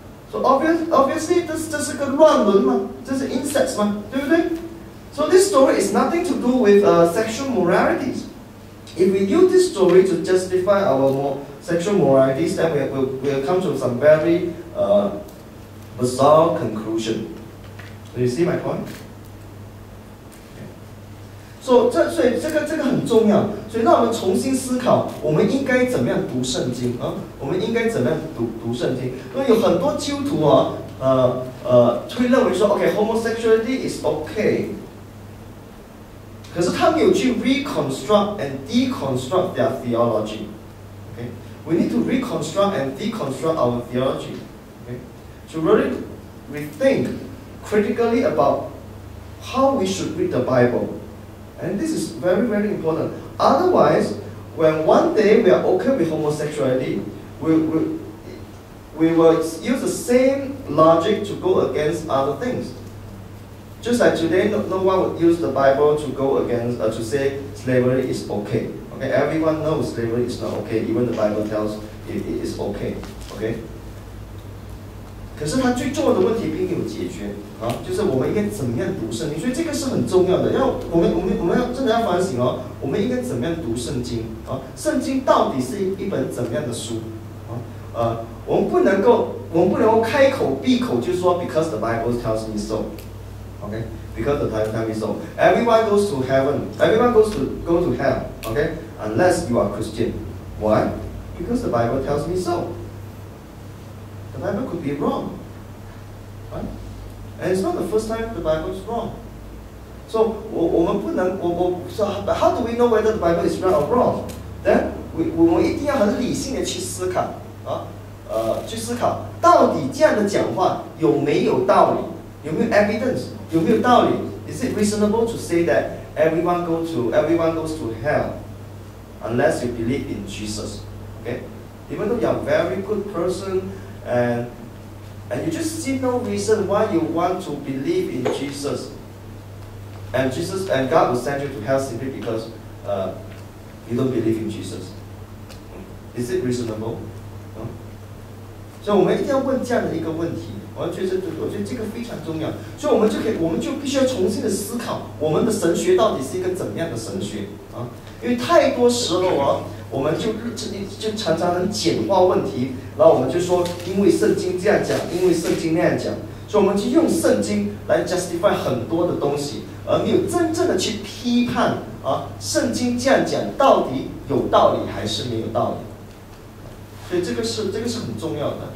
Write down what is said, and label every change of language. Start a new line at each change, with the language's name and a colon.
English: So obviously this is a
Chinese: 乱伦嘛，这是
English: incest
Chinese: 嘛，对不对？
English: So this story is nothing to do with sexual moralities. If we use this story to justify our sexual moralities, then we'll come to some very bizarre conclusion. Do you see my point?
Chinese: So 所以这个很重要，所以让我们重新思考，我们应该怎么样读圣经啊？我们应该怎么样读圣经？因为有很多基督徒啊，会认为说 ，
English: homosexuality is okay，
Chinese: 可是他没有去
English: reconstruct and deconstruct their theology。 We need to reconstruct and deconstruct our theology. To really rethink critically about how we should read the Bible. And this is very, very important. Otherwise, when one day we are okay with homosexuality, we will use the same logic to go against other things. Just like today, no one would use the Bible to go against, to say slavery is okay. Okay, everyone knows slavery is not okay. Even the Bible tells it is okay. Okay.
Chinese: 可是它最重要的问题并没有解决啊，就是我们应该怎么样读圣经，所以这个是很重要的。我们要真的要反省哦，我们应该怎么样读圣经啊？圣经到底是一本怎么样的书啊？我们不能够开口闭口就说
English: because the Bible tells me so， okay? Because the Bible tells me so. Everyone goes to heaven. Everyone go to hell. Okay? Unless you are Christian. Why? Because the Bible tells me so. The Bible could be wrong, right? And it's not the first time the Bible is wrong. So,
Chinese: 我们不能
English: so how do we know whether the Bible is right or wrong?
Chinese: Then 我们一定要很理性的去思考啊，去思考到底这样的讲话有没有道理，有没有 evidence， 有没有道理 ？
English: Is it reasonable to say that everyone goes to hell unless you believe in Jesus? Okay, even though you are a very good person. And you just see no reason why you want to believe in Jesus. And God will send you to hell simply because you don't believe in Jesus. Is it reasonable? No?
Chinese: 所以我们一定要问这样的一个问题。我觉得这个非常重要。所以我们就必须要重新的思考，我们的神学到底是一个怎么样的神学啊？因为太多时候啊。我们就常常很简化问题，然后我们就说，因为圣经这样讲，因为圣经那样讲，所以我们就用圣经来 justify 很多的东西，而没有真正的去批判啊，圣经这样讲到底有道理还是没有道理？所以这个是很重要的。